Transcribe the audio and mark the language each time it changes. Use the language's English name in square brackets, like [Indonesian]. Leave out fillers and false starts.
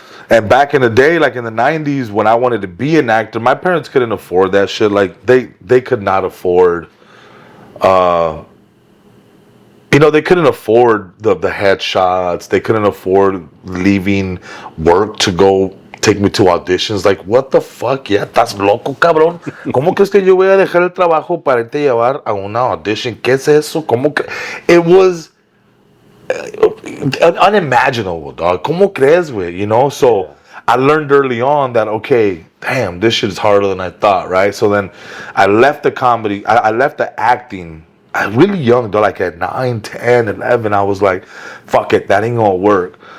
[English] And back in the day, like in the 90s, when I wanted to be an actor, my parents couldn't afford that shit. Like they could not afford, they couldn't afford the headshots. They couldn't afford leaving work to go take me to auditions. Like, what the fuck? Yeah, [Spanish] estás loco, cabrón. ¿Cómo crees que yo voy a dejar el trabajo para irte a llevar a una audition? ¿Qué es eso? [English] It was unimaginable, dog. [Spanish] ¿Cómo crees, güey? [English] You know? So I learned early on that, okay, damn, this shit is harder than I thought, right? So then I left the comedy. I left the acting. I was really young, though, like at 9, 10, 11. I was like, fuck it, that ain't gonna work.